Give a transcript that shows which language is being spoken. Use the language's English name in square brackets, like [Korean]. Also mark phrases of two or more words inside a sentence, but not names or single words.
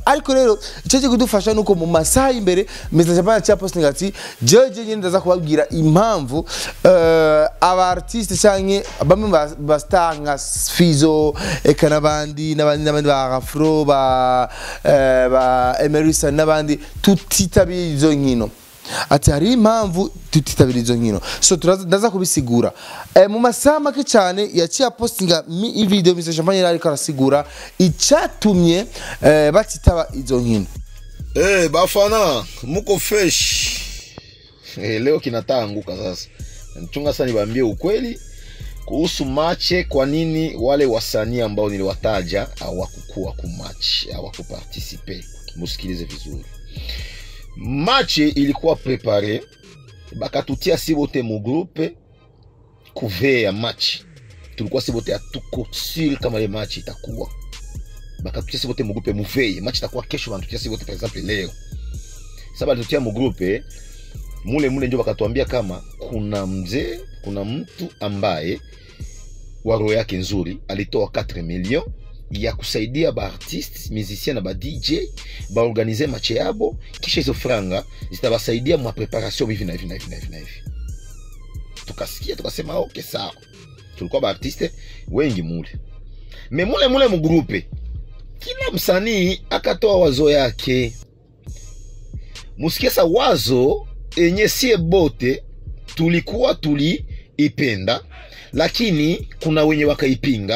[Rundi] Ariko rero icyo kudufasha nuko mu masaha imbere Mr Champagne cya postinga ati jeje nyine ndaza kubabwira impamvu aba artiste cyangwa bamwe ba star nka Fizzo eka n'abandi ba Afro ba Emerson n'abandi tutitabiye izo nkino. Ati hari impamvu tutitabira izo nkino. So ndaza kubisigura mu masaha make cyane yaciye postinga video Mr Champagne ariko arasigura icyatumye batitaba izo nkino. [Swahili] Bafana muko fresh. Leo kinatanguka sasa. Mchunga sana niwaambie ukweli kuhusu match, kwa nini wale wasanii ambao niliwataja hawakukua ku match, hawakuparticipe. Musikilize vizuri. Match ilikuwa prepare, bakatutia sibote mu groupe kuve ya match. Tulikuwa sibote atuko siri kama ile match itakuwa. Bakatutia sibote mu groupe muveye, match itakuwa kesho, banatutia sibote [French] par exemple [Swahili] leo. Sasa tutia mu groupe mule ndio bakatuambia kama kuna mtu ambaye waro yake nzuri alitoa 4 millions ya kusaidia ba artiste, musicien na ba DJ ba organiser match yabo, kisha hizo franga zitabasaidia mwa preparation hivi na hivi na hivi na hivi na hivi. Tukasikia tukasema okay sawa. Tulikuwa ba artiste wengi mule. Me mule mu groupe kila msanii akatoa wazo yake. Musikia sa wazo enye sie bote tulikuwa tuliipenda, lakini kuna wenye wakaipinga.